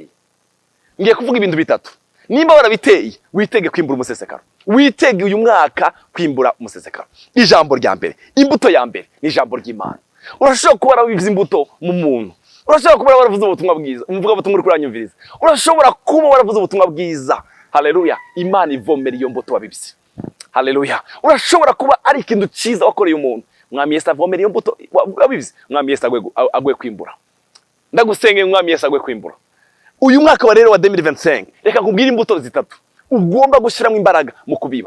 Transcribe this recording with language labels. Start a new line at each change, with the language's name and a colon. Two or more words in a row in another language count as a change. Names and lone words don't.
Kinyarwanda: Ngiye kuvuga ibintu bitatu. Nimba warabiteye, witege kwimbura umusesekara. Witege uyu mwaka kwimbura umusesekara. Ijambo rya mbere, imbuto ya mbere ni ijambo ry'Imana. Urashobora kuba warabivuze imbuto mu muntu. Urashobora kuba waravuze ubutumwa bwiza, umuvuga ubutumwa uri kuranyumviriza. Urashobora kuba waravuze ubutumwa bwiza. Haleluya. Imana ivomera iyo mbuto wabibise. Haleluya. Urashobora kuba ari ikintu cyiza wakoreye umuntu. Mwami Yesu avomera iyo mbuto wabibise. Mwami Yesu agwe kwimbura. Ndagusenge Mwami Yesu agwe kwimbura. Uyu mwaka wa rero wa 2025 reka nkubwire imbuto zitatu ugomba gushiramo imbaraga mu kubiba.